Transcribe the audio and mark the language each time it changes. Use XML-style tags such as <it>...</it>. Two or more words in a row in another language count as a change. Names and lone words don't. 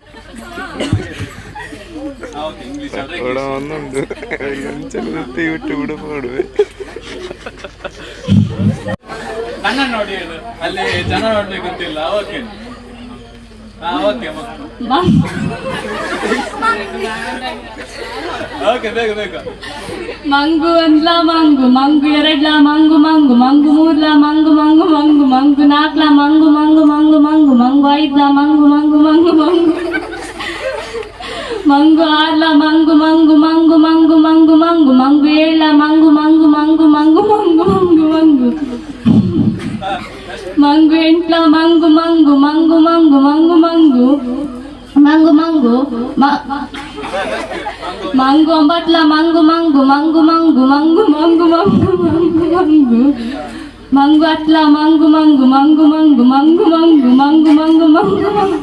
<kn>ಕಣ್ಣ ನೋಡಿ, ಅಲ್ಲಿ ಜನ ನೋಡ್ಬೇಕು ಗೊತ್ತಿಲ್ಲ.</kn> <en>okay okay okay,</en> <kn>ಬೇಗ ಬೇಗ. ಮಂಗು ಒಂದ್ಲ ಮಂಗು, ಮಂಗು ಎರಡ್ಲ ಮಂಗು ಮಂಗು, ಮಂಗು ಮೂರ್ಲ ಮಂಗು ಮಂಗು ಮಂಗು, ಮಂಗು ನಾಲ್ಕಲ ಮಂಗು ಮಂಗು ಮಂಗು ಮಂಗು, ಮಂಗು ಐದ್ಲ ಮಂಗು ಮಂಗು ಮಂಗು ಮಂಗು, ಮಂಗು ಆರ್ಲ ಮಂಗು ಮಂಗು ಮಂಗು ಮಂಗು ಮಂಗು ಮಂಗು, ಮಂಗು ಏಳ್ಲ ಮಂಗು ಮಂಗು ಮಂಗು ಮಂಗು ಮಂಗು ಮಂಗು ಮಂಗು, ಮಂಗು ಎಂಟ್ಲ ಮಂಗು ಮಂಗು ಮಂಗು ಮಂಗು ಮಂಗು ಮಂಗು ಮಂಗು ಮಂಗು, ಮಂಗು ಒಂಬತ್ಲ ಮಂಗು ಮಂಗು ಮಂಗು ಮಂಗು ಮಂಗು ಮಂಗು ಮಂಗು ಮಂಗು ಮಂಗು, ಮಂಗು ಹತ್ಲ ಮಂಗು ಮಂಗು ಮಂಗು ಮಂಗು ಮಂಗು ಮಂಗು ಮಂಗು ಮಂಗು ಮಂಗು ಮಂಗು.</kn>